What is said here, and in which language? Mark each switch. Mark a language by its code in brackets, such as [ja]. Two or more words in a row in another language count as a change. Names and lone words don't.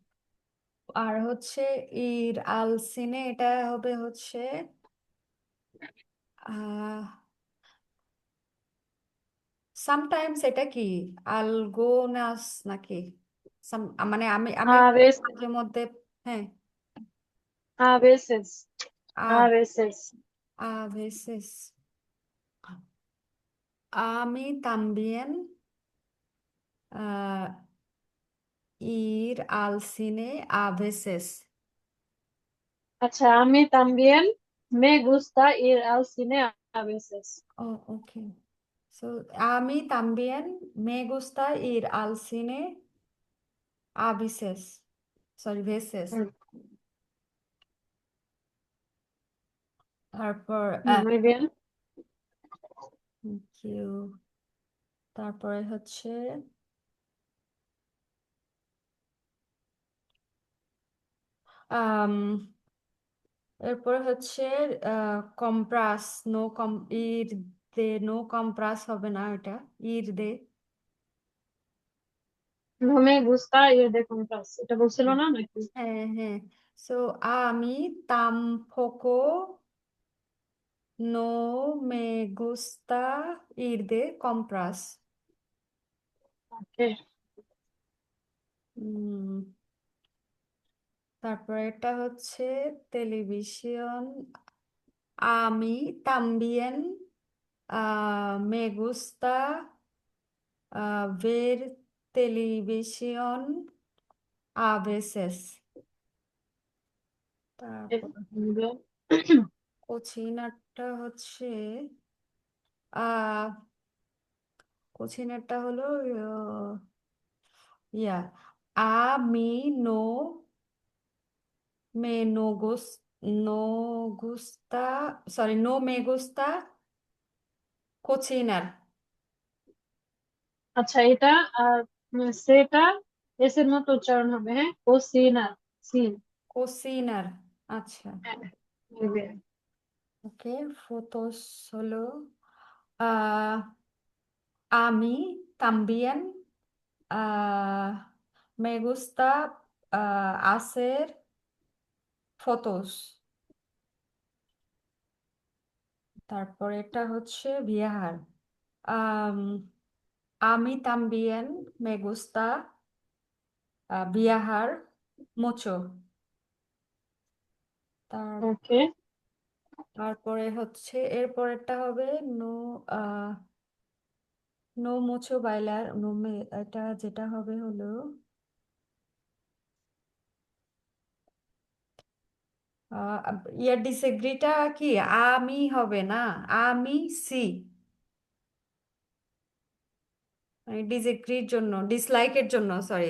[bn] আর হচ্ছে [es] ir al cine, [bn] এটা হবে হচ্ছে আহ সামটাইমস, এটা কি আলগোনাস নাকি? মানে আমি আমি [es] a vez [bn] মাঝে মধ্যে, হ্যাঁ, [es] a veces আ a veces a veces, আমি তাম্বিয়েন ir al cine a veces. আচ্ছা, আমি también me gusta ir al cine a veces. [en] Oh, okay. So, [es] a mí también me gusta ir al cine a veces. [en] Sorry, veces. তারপর [es] muy bien. [en] thank you. [bn] তারপরে হচ্ছে আম, এরপরে হচ্ছে কম্প্রাস, নো কম, [es] ir de, no compras [bn] হবে না এটা, [es] ir de. No me gusta ir de compras, [bn] এটা বলছিল না নাকি? হ্যাঁ হ্যাঁ। সো আমি [es] tampoco no me gusta ir de compras. [bn] ওকে। উম, তারপরে এটা হচ্ছে টেলিভিশন, আমি [es] también me gusta ver televisión a veces. [bn] তারপর কোচিনারটা হচ্ছে আহ কোচিনারটা হলো ইয়া আমি নো [es] me no gusta, [bn] sorry, [es] no me gusta cocinar. [bn] আচ্ছা, এটা আর সেটা এস এর মতো উচ্চারণ হবে, হ্যাঁ, ও সি না, সি। Cocinar, আচ্ছা, হ্যাঁ, [es] muy bien. [bn] ওকে। ফটোস হলো আহ, আমি [es] también me gusta hacer fotos. [bn] তারপর এটা হচ্ছে বিহার, আম, আমি [es] también me gusta viajar mucho. [bn] তার ওকে। তারপরে হচ্ছে এরপরেরটা হবে [es] no no mucho bailar, [bn] এটা যেটা হবে হলো আহ, ইয়ার ডিসএগ্রিটা কি আমি হবে না, আমি সি, মানে ডিসএগ্রির জন্য, ডিসলাইকের জন্য, সরি।